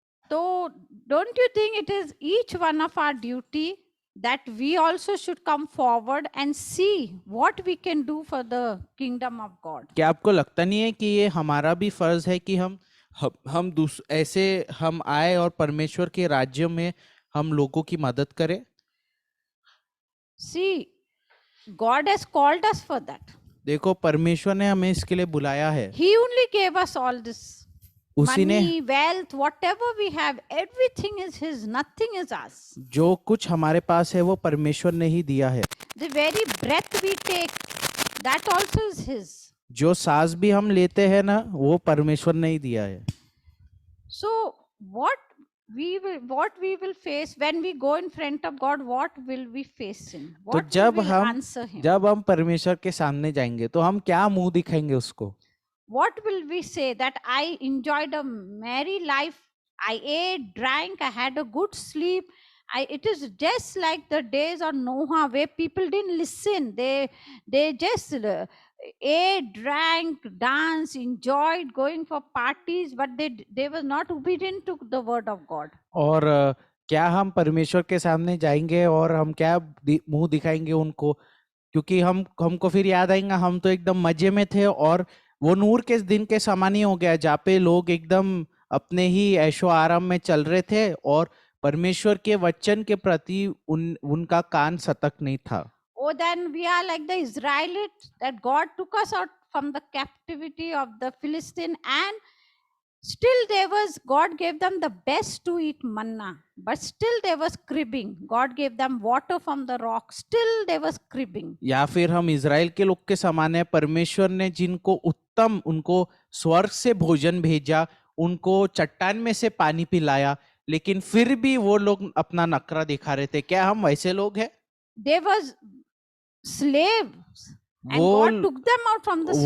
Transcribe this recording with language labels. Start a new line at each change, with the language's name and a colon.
English: So don't you think it is each one of our duty that we also should come forward and see what we can do for the kingdom of God?
Hindi: क्या आपको लगता नहीं है कि ये हमारा भी फर्ज है कि हम ऐसे हम आए और परमेश्वर के राज्य में हम लोगों की मदद करें?
English: See, God has called us for that.
Hindi: देखो, परमेश्वर ने हमें इसके लिए बुलाया है।
English: He only gave us all this.
Hindi: उसी ने
English: Money, wealth, whatever we have, everything is His, nothing is ours.
Hindi: जो कुछ हमारे पास है वो परमेश्वर ने ही दिया है।
English: The very breath we take, that also is His.
Hindi: जो सांस भी हम लेते हैं ना, वो परमेश्वर ने ही दिया है।
English: So what we will face when we go in front of God, what will we face Him?
Hindi: तो
English: What we will answer Him?
Hindi: जब हम परमेश्वर के सामने जाएंगे तो हम क्या मुंह दिखाएंगे उसको?
English: What will we say? That I enjoyed a merry life, I ate, drank, I had a good sleep. It is just like the days of Noah where people didn't listen. They just ate, drank, danced, enjoyed going for parties, but they were not obedient to the word of God.
Hindi: और क्या हम परमेश्वर के सामने जाएंगे और हम क्या मुंह दिखाएंगे उनको? क्योंकि हमको फिर याद आएगा हम तो एकदम मजे में थे, और वो नूर के दिन के समान ही हो गया जहाँ पे लोग एकदम अपने ही ऐशो आराम में चल रहे थे और परमेश्वर के वचन के प्रति उनका कान सतर्क नहीं था।
English: Oh, then we are like the Israelites, that God took us out from the captivity of the Philistine, and still God gave them the best to eat manna, but still they was cribbing. God gave them water from the rock, still they was cribbing.
Hindi: या फिर हम Israel के लोग के समान है, परमेश्वर ने जिनको उत्तम उनको स्वर्ग से भोजन भेजा, उनको चट्टान में से पानी पिलाया, लेकिन फिर भी वो लोग अपना नखरा दिखा रहे थे। क्या हम वैसे लोग हैं?
English: They was slaves, and God took them out from the slavery.